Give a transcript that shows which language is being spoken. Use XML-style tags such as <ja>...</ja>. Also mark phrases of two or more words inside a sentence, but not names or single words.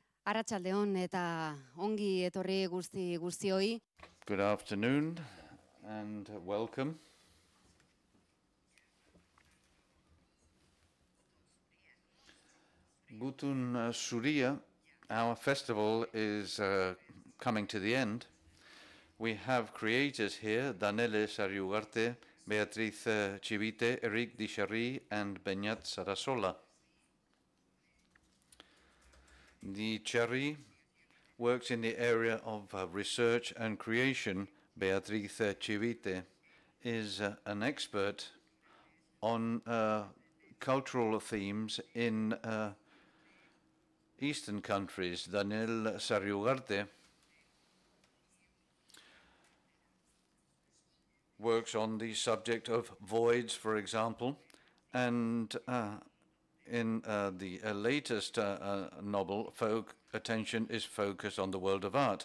<eu>Arratsaldeon eta ongi etorri guztioi.</eu> <en>Good afternoon and welcome. Gutun Zuria, our festival is coming to the end. We have creators here, Danele Sarriugarte, Beatriz Chivite, Dicharry, and Beñat Sarasola. Dicharry works in the area of research and creation. Beatriz Chivite is an expert on cultural themes in Eastern countries. Danele Sarriugarte works on the subject of voids, for example, and in the latest novel, attention is focused on the world of art.</en>